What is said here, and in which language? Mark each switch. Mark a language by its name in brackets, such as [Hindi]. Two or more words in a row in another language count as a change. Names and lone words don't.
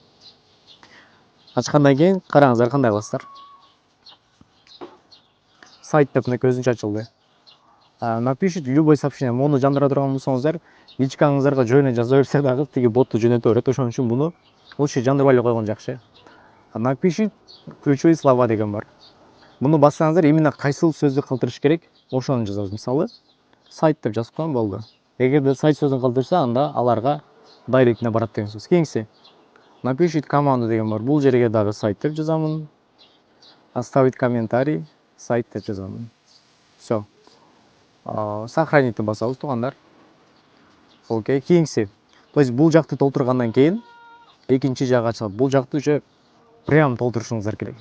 [Kyrgyz] Ачкандан кийин караңыздар кандай кыласыздар. Сайт деп мынакей өзүнчө ачылды. [Russian] Напишите любой сообщение. [Kyrgyz] Муну жандыра турган болсоңуздар, личкаңыздарга жөн жаза берсе дагы тиги ботту жөнөтө берет. Ошон үчүн буну лучше жандырбай эле койгон жакшы. [Russian] Напишите ключевые слова [Kyrgyz] деген бар. Буну бассаңыздар, именно кайсыл сөздү калтырыш керек, ошону жазабыз. Мисалы, сайт деп жазып коем, болду. Эгерде сайт сөзүн калтырса, анда аларга дайректине барат деген сөз. Кийинкиси, [Russian] напишите команду [Kyrgyz] деген бар. Бул жерге дагы сайт деп жазамын. [Russian] Оставить комментарий, [Kyrgyz] сайт деп жазамын. [Russian] Всё. [Kyrgyz] Сохранить басабыз туугандар. Окей, кийинкиси. [Russian] То есть [Kyrgyz] бул жакты толтургандан кийин экинчи жак ачылат. Бул жакты [Russian] уже прям [Kyrgyz] толтурушуңуздар керек.